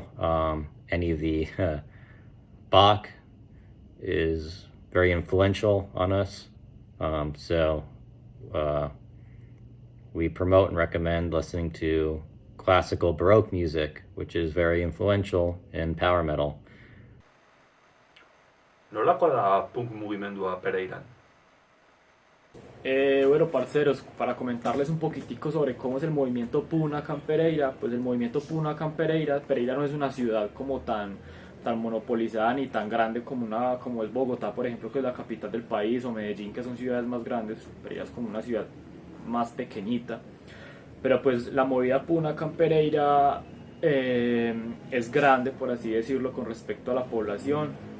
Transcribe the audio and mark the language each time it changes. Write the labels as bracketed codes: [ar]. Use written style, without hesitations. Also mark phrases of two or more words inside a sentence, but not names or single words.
[en] Any of the Bach is very influential on us. So We promote and recommend listening to classical Baroque music, which is very influential in power metal. [eu] Nolakoa da punk mugimendua Pereiran? [es] Bueno, parceros, para comentarles un poquitico sobre cómo es el movimiento Punk acá en Pereira, pues el movimiento Punk acá en Pereira, Pereira no es una ciudad como tan monopolizada ni tan grande como es Bogotá, por ejemplo, que es la capital del país, o Medellín, que son ciudades más grandes. Pereira es como una ciudad más pequeñita, pero pues la movida Punk acá en Pereira es grande, por así decirlo, con respecto a la población.